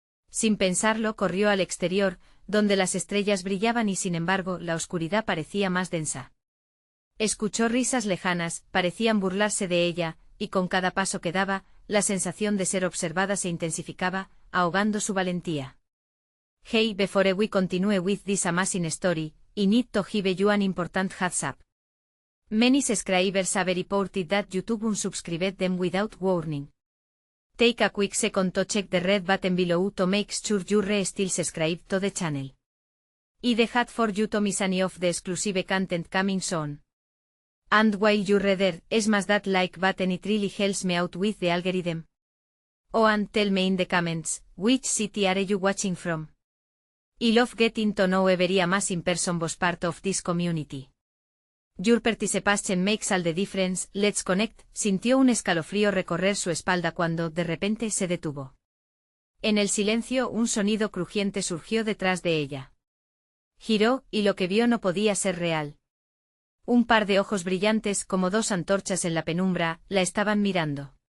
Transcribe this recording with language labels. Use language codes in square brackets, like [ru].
[es] Sin pensarlo, corrió al exterior, donde las estrellas brillaban y sin embargo la oscuridad parecía más densa. Escuchó risas lejanas, parecían burlarse de ella, y con cada paso que daba, la sensación de ser observada se intensificaba, ahogando su valentía. [en] Hey, before we continue with this amazing story, I need to give you an important heads up. Many subscribers have reported that YouTube unsubscribed them without warning. Take a quick second to check the red button below to make sure you're still subscribed to the channel. I'd hate for you to miss any of the exclusive content coming soon. And while you're there, smash that like button, it really helps me out with the algorithm. Oh, and tell me in the comments, which city are you watching from? I love getting to know every amazing person was part of this community. Your participation makes all the difference. Let's connect. [es] Sintió un escalofrío recorrer su espalda cuando, de repente, se detuvo. En el silencio, un sonido crujiente surgió detrás de ella. Giró, y lo que vio no podía ser real. Un par de ojos brillantes, como dos antorchas en la penumbra, la estaban mirando.